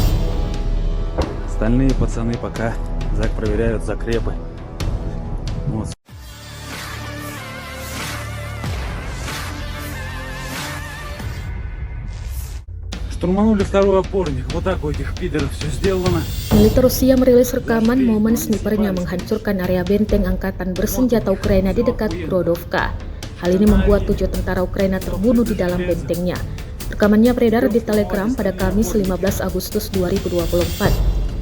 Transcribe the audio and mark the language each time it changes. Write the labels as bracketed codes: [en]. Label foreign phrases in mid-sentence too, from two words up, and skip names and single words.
[ru] Остальные пацаны пока проверяют закрепы. Вот. Штурманули второй опорник. Вот так у этих пидоров все сделано. [id] Militer Rusia merilis rekaman momen snipernya menghancurkan area benteng angkatan bersenjata Ukraina di dekat Grodovka. Hal ini membuat 7 tentara Ukraina terbunuh di dalam bentengnya. Rekamannya beredar di Telegram pada Kamis 15 Agustus 2024.